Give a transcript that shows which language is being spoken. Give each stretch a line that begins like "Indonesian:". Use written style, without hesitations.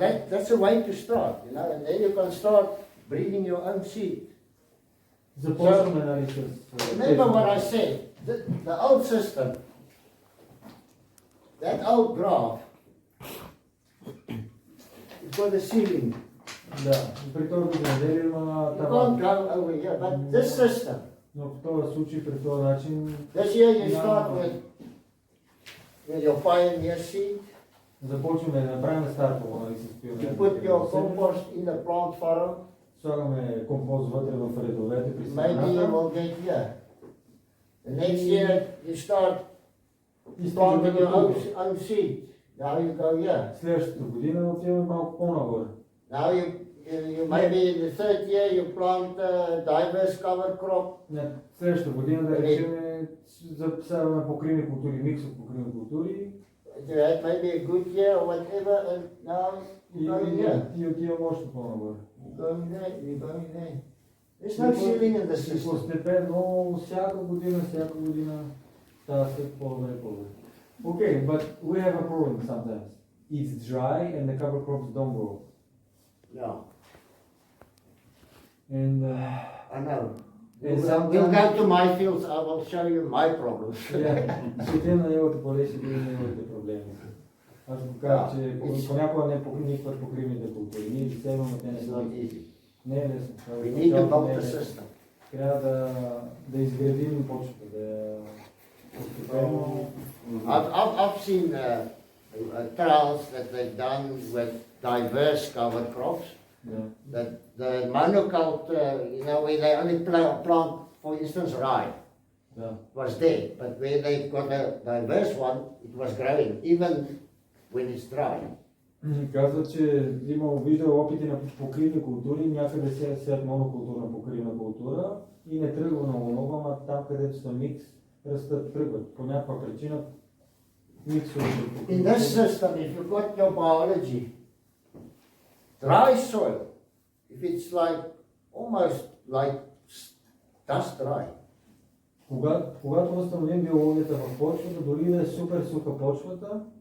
English: That's a way to start, you know, and then you can start breeding your own seed.
Bulgarian: Започваме, нали, с...
English: Remember what I said, the old system, that old graph, it's got a ceiling.
Bulgarian: Да, при този земеделие има
English: You can't go over here, but this system,
Bulgarian: но в този случай, при този начин...
English: this year you start with your pioneer seed.
Bulgarian: Започваме да направим стартово, нали, с пионер.
English: You put your compost in the plant farm.
Bulgarian: Слагаме компост вътре в редовете при семената.
English: Maybe you will get here. The next year you start planting your own seed. Now you go here.
Bulgarian: Следващата година отиваме малко по-нагоре.
English: Now you maybe in the third year you plant diverse cover crop.
Bulgarian: Следващата година да речем засяваме покривни култури, микс от покривни култури.
English: You had maybe a good year or whatever, and now you go here.
Bulgarian: И отиваме още по-нагоре.
English: Going there. There's no ceiling in the system.
Bulgarian: Постепенно, всяка година става се по-добре и по-добре.
English: Okay, but we have a problem sometimes. It's dry and the cover crops don't grow. Yeah. And I know. We'll go to my fields, I will show you my problems.
Bulgarian: Ще идем на неговото поле, ще видим неговите проблеми. Аз го казах, че понякога не никват покривните култури. Ние ги севаме, те не са. Не е лесно.
English: We need to build the system.
Bulgarian: Трябва да изградим почвата, да постепенно.
English: I've seen trials that they've done with diverse cover crops. That the monoculture, you know, where they only plant, for instance, rye, was there. But where they've got a diverse one, it was growing, even when it's dry.
Bulgarian: Казва, че имал виждал опити на покривни култури, някъде се сеят монокултурна покривна култура и не тръгва много, ама там, където са микс, растат, тръгват. По някаква причина миксовете покривни.
English: In this system, if you've got your biology, dry soil, if it's like almost like dust dry.
Bulgarian: Когато възстановим биологията в почвата, дори да е супер суха почвата,